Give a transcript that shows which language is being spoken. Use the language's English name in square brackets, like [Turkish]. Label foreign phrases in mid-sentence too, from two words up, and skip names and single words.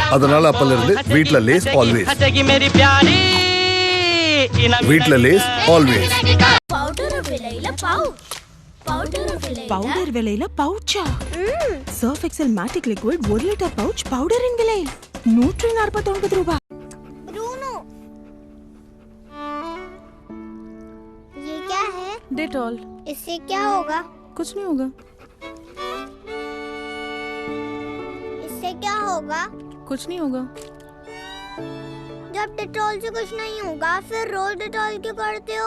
[Tamil] அதனால அப்பல இருந்து வீட்ல [English] Lays always. [Tamil] வீட்ல [English] Lays always. [Tamil] பவுடர் விலையில பவுச்சா? சர்ஃப் எக்ஸல் மேட்டிக் லிக்விட் 1 [English] litre pouch [Tamil] பவுடரின் விலை 149 ரூபாய். [Hindi] ये क्या है? डेटॉल। इससे क्या होगा? कुछ नहीं होगा। इससे क्या होगा? कुछ नहीं होगा। जब डेटॉल से कुछ नहीं होगा फिर रोज डेटॉल क्यों करते हो?